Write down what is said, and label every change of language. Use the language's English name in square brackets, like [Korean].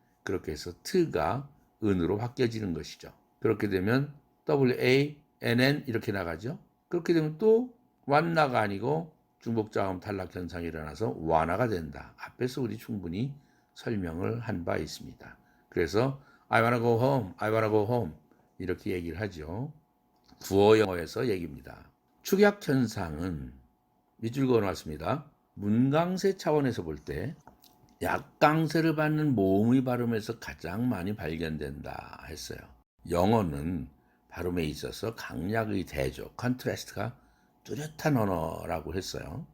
[Korean] 그렇게 해서 트가 은으로 바뀌어지는 것이죠. 그렇게 되면 WANN 이렇게 나가죠. 그렇게 되면 또 완나가 아니고 중복자음 탈락 현상이 일어나서 완화가 된다. 앞에서 우리 충분히 설명을 한 바 있습니다. 그래서 [English] I wanna go home, I wanna go home [Korean] 이렇게 얘기를 하죠. 구어 영어에서 얘기입니다. 축약 현상은 밑줄 그어놨습니다. 문강세 차원에서 볼 때 약강세를 받는 모음의 발음에서 가장 많이 발견된다 했어요. 영어는 발음에 있어서 강약의 대조, 컨트래스트가 뚜렷한 언어라고 했어요.